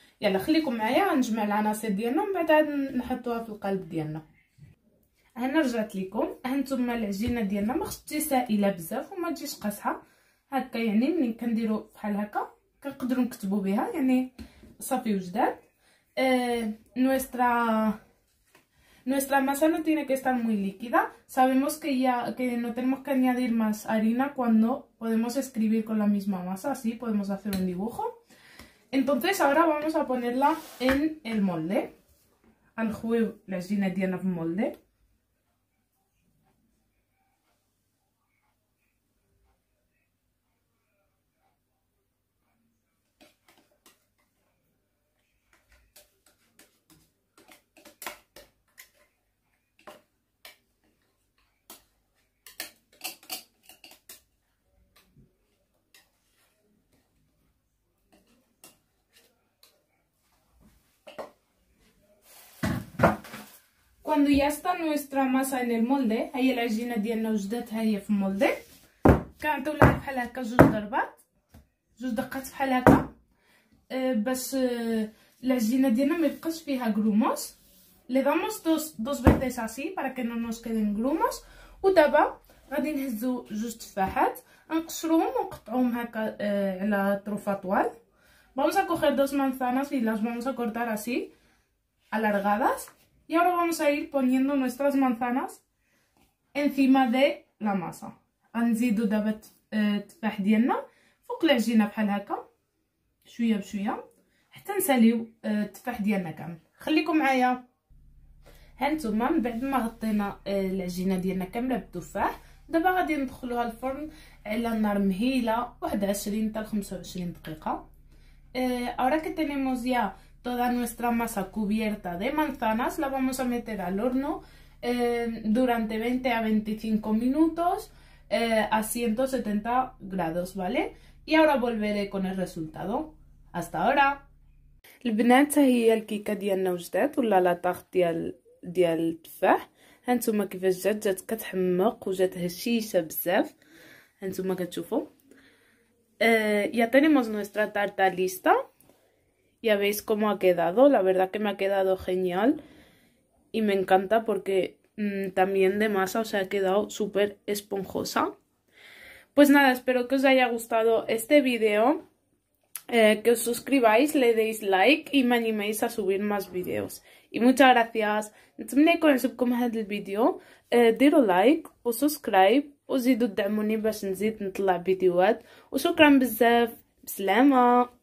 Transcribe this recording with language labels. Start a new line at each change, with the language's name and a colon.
Arabic: يلا خليكم معايا غنجمع العناصر ديالنا ومن بعد عاد نحطوها في القالب ديالنا. هنا رجعت لكم. هانتوما العجينه ديالنا ما خصتش سائله بزاف وما تجيش قاصحه هكا، يعني ملي كنديروا بحال هكا كنقدروا نكتبوا بها، يعني صافي وجدات.
Spanish: Nuestra masa no tiene que estar muy líquida. Sabemos que no tenemos que añadir más harina cuando podemos escribir con la misma masa, así podemos hacer un dibujo. Entonces ahora vamos a ponerla en el molde.
Arabic: غنخويو العجينه ديالنا في المولد.
Spanish: Cuando ya está nuestra masa en el molde،
Arabic: هي العجينه ديالنا وجداتها هي في المولد. كنعطيو لها بحال هكا جوج دقات بحال هكا باش العجينه ديالنا ما يبقاش فيها غروموس.
Spanish: Le damos dos veces así para que no nos queden grumos.
Arabic: ودابا غادي نهزو جوج تفاحات نقشروهم ونقطعوهم هكا على طروفاطوال.
Spanish: Vamos a coger dos manzanas y las vamos a cortar así alargadas. Y ahora vamos a ir poniendo nuestras manzanas encima de la masa.
Arabic: غنزيدو دابا التفاح ديالنا فوق العجينه بحال هكا شويه بشويه حتى نساليو التفاح ديالنا كامل. خليكم معايا. هانتوما من بعد ما غطينا العجينه ديالنا كامله بالتفاح، دابا غادي ندخلوها الفرن على نار مهيله 21 حتى 25 دقيقه.
Spanish: Ahora que tenemos ya toda nuestra masa cubierta de manzanas, la vamos a meter al horno durante 20 a 25 minutos a 170 grados, ¿vale? Y ahora volveré con el resultado. Hasta ahora.
Arabic: البنات هي الكيكه ديالنا وجدات ولا لاطاغ ديال التفاح. هانتوما كيفاش جات كتحمق وجات هشيشه بزاف. هانتوما كتشوفوا.
Spanish: Ya tenemos nuestra tarta lista. Ya veis cómo ha quedado. La verdad que me ha quedado genial. Y me encanta porque también de masa, o sea, ha quedado súper esponjosa. Pues nada, espero que os haya gustado este video. Que os suscribáis, le deis like y me animéis a subir más vídeos. Y muchas gracias.
Arabic: نتمنى يكون عجبكم هذا الفيديو. ديروا لايك وسبسكرايب وزيدوا تدعموني باش نزيد نطلع فيديوهات. وشكرا بزاف. بسلامة.